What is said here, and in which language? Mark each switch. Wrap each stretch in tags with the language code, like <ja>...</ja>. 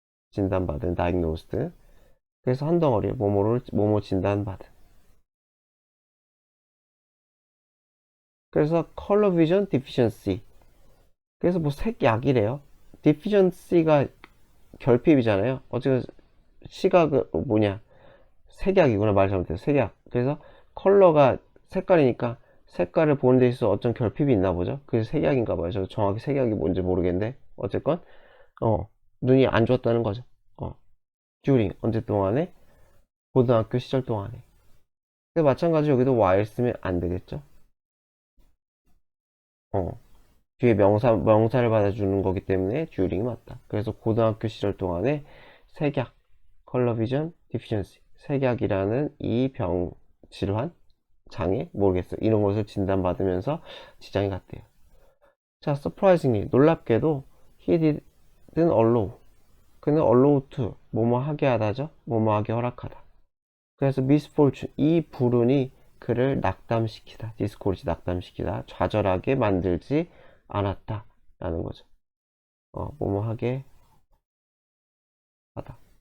<ko>진단받은, diagnosed. 그래서 한 덩어리에 몸으로 진단받은. 그래서</ko> <en>color vision deficiency.</en> <ko>그래서 뭐 색약이래요. deficiency가 결핍이잖아요. 어쨌든 시각 뭐냐, 색약이구나. 말 잘못했어. 색약. 그래서 컬러가 색깔이니까 색깔을 보는 데 있어서 어떤 결핍이 있나 보죠. 그래서 색약인가 봐요. 저 정확히 색약이 뭔지 모르겠는데 어쨌건 눈이 안 좋았다는 거죠. during, 언제 동안에? 고등학교 시절 동안에. 근데 마찬가지로 여기도 while 쓰면 안 되겠죠. 뒤에 명사를 받아주는 거기 때문에 during이 맞다. 그래서 고등학교 시절 동안에 색약, 컬러 비전 디피션시, 색약이라는 이 질환, 장애? 모르겠어요. 이런 것을 진단받으면서 지장이 갔대요.</ko> <en>자, surprisingly,</en> <ko>놀랍게도</ko> <en>he didn't allow.</en> <ko>그는</ko> <en>allow to,</en> <ko>뭐뭐 하게 하다죠? 뭐뭐 하게 허락하다. 그래서 misfortune, 이 불운이 그를 낙담시키다. discourage, 낙담시키다. 좌절하게 만들지 않았다. 라는 거죠. 뭐뭐 하게 하다.</ko>